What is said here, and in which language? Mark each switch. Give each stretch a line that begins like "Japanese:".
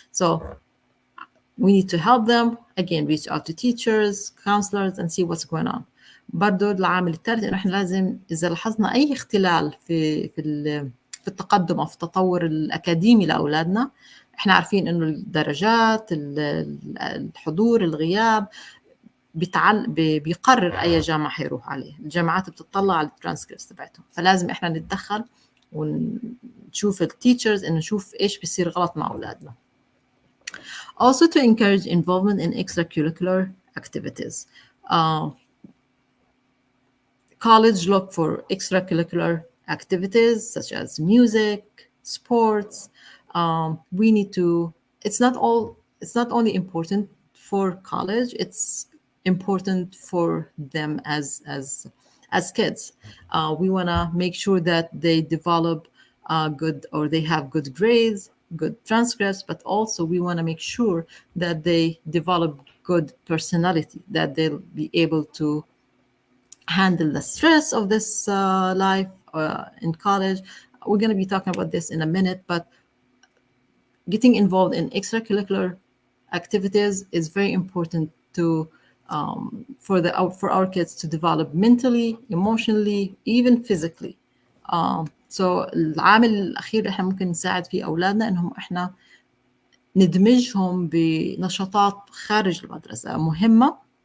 English: So we need to help them, again, reach out to teachers, counselors, and see what's going on.
Arabic: برضو العامل الثالث انه احنا لازم اذا لاحظنا اي اختلال في التقدم او في التطور الاكاديمي لاولادنا، احنا عارفين انه الدرجات، الحضور، الغياب بيقرر اي جامعه حيروح عليه. الجامعات بتطلع على الترانسكريبتس تبعتهم، فلازم احنا نتدخل ونشوف التيتشرز، انه نشوف ايش بيصير غلط مع اولادنا.
English: Also to encourage involvement in extracurricular activities. College look for extracurricular activities such as music, sports. We need to, it's not only important for college, it's important for them as kids. We want to make sure that they develop good, or they have good grades, good transcripts, but also we want to make sure that they develop good personality, that they'll be able to handle the stress of this life in college. We're going to be talking about this in a minute, but getting involved in extracurricular activities is very important to for our kids to develop mentally, emotionally, even physically. So
Arabic: العامل الأخير اللي احنا ممكن نساعد فيه أولادنا إنهم احنا ندمجهم بنشاطات خارج المدرسة مهمة.